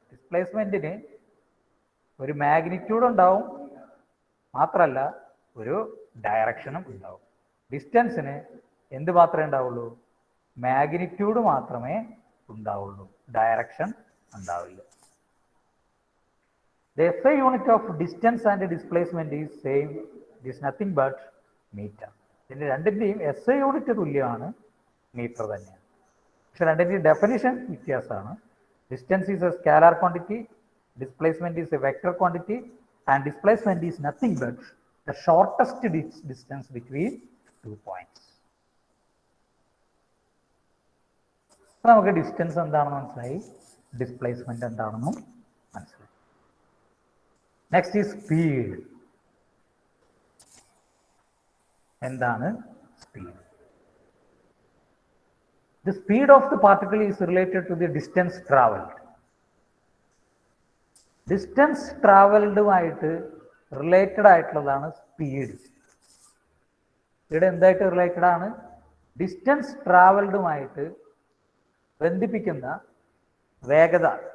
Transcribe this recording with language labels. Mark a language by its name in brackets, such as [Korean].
[Malayalam] ഡിസ്പ്ലേസ്മെന്റിന് ഒരു മാഗ്നിറ്റ്യൂഡ് ഉണ്ടാവും, മാത്രമല്ല ഒരു ഡയറക്ഷനും ഉണ്ടാവും. ഡിസ്റ്റൻസിന് എന്ത് മാത്രമേ ഉണ്ടാവുള്ളൂ? മാഗ്നിറ്റ്യൂഡ് മാത്രമേ ഉണ്ടാവുള്ളൂ, ഡയറക്ഷൻ ഉണ്ടാവില്ല. [English] The SI unit of distance and displacement is same. It is nothing but meter. [Malayalam] ഇതിന്റെ രണ്ടിന്റെയും SI യൂണിറ്റ് തുല്യമാണ്, മീറ്റർ തന്നെയാണ്. പക്ഷെ രണ്ടിന്റെയും ഡെഫിനിഷൻ വ്യത്യാസമാണ്. [English] Distance is a scalar quantity, displacement is a vector quantity, and displacement is nothing but the shortest distance between 2 points. [Malayalam] നമുക്ക് distance എന്താണെന്ന് മനസ്സിലായി, ഡിസ്പ്ലേസ്മെന്റ് എന്താണെന്നും മനസ്സിലായി. [English] Next is speed. [Malayalam] എന്താണ് speed? [English] The speed of the particle is related to the distance traveled. [Malayalam] Distance ട്രാവൽഡുമായിട്ട് related ആയിട്ടുള്ളതാണ് speed. ഇവിടെ എന്തായിട്ട് related ആണ്? ഡിസ്റ്റൻസ് ട്രാവൽഡുമായിട്ട് ബന്ധിപ്പിക്കുന്ന വേഗത.